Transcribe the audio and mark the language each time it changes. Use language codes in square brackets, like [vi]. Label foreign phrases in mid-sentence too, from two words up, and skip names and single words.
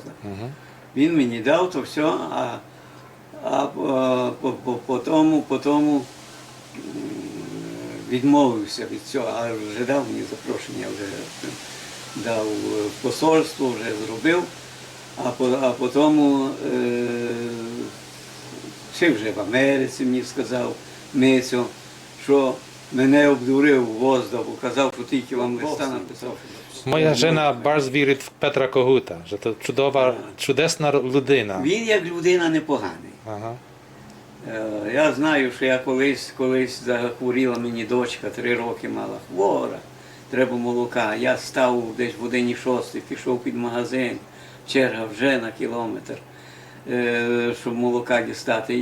[uk] Він мені дав то все, а по тому відмовився від цього, а вже дав мені запрошення, вже дав в посольство, вже зробив, а потім чи вже в Америці мені сказав Мицьо, що мене обдурив Возда, бо казав, що тільки вам листа написав. [pl] Moja żena bardzo wierzy w Petra Koguta, że to [uk] чудесна людина. Він як людина непоганий. Ага. Я знаю, що я колись захворіла мені дочка, 3 роки мала хвора, треба молока. Я став десь в 1:06, пішов під магазин, черга вже на кілометр, щоб молока дістати.